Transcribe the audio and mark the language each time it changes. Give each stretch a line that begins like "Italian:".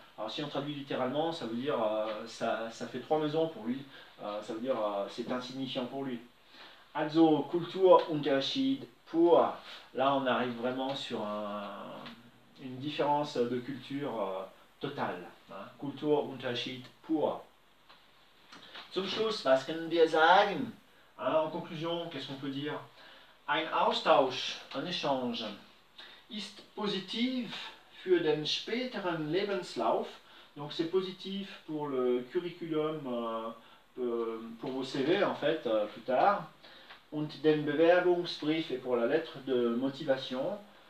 French: Alors si on traduit littéralement, ça veut dire ça fait 3 maisons pour lui. Ça veut dire c'est insignifiant pour lui.
German: Also Kulturunterschied pur.
French: Là on arrive vraiment sur une différence de culture totale.
German: Hein? Kulturunterschied pur. Zum Schluss, was können wir sagen?
French: Hein, en conclusion, qu'est-ce qu'on peut dire?
German: Ein Austausch,
French: un échange,
German: ist positiv für den späteren Lebenslauf.
French: Donc c'est positif pour le curriculum, pour vos CV en fait, plus tard.
German: Und den Bewerbungsbrief
French: et pour la lettre de motivation.